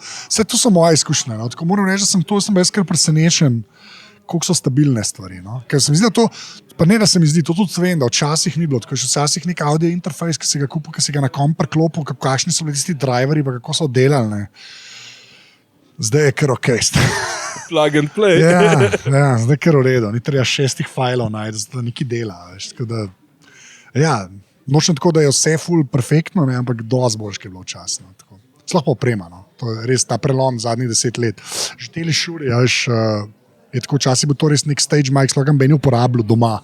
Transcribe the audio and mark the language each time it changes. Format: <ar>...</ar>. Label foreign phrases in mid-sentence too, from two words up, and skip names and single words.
<sl>Vse to so moje izkušnje, no. Tako moram reči, da sem bil kar presenečen, koliko so stabilne stvari, no. Ker se mi zdi, da to, pa ne da se mi zdi, to tudi vem, da včasih ni bilo, tako je včasih nek audio interfejs, ki si ga kupil, ki si ga na komp priklopil, kakšni so bili tisti driverji, pa kako so delali, ne. Zdaj je kar okej.</sl> <en>Plug and play.</en> <sl>Ja, zdaj je kar v redu. Ni treba 6 fajlov najti, da nekaj dela. Veš, nočem tako, da je vse full perfektno, ne, ampak dosti boljš, ki je bilo včasno. Sploh pa oprema. No. To je res ta prelom zadnjih 10 let. Že tele šuri, je tako včasih bil to res nek</sl> <en>stage mic,</en> <sl>sploh ga meni uporabljal doma.</sl>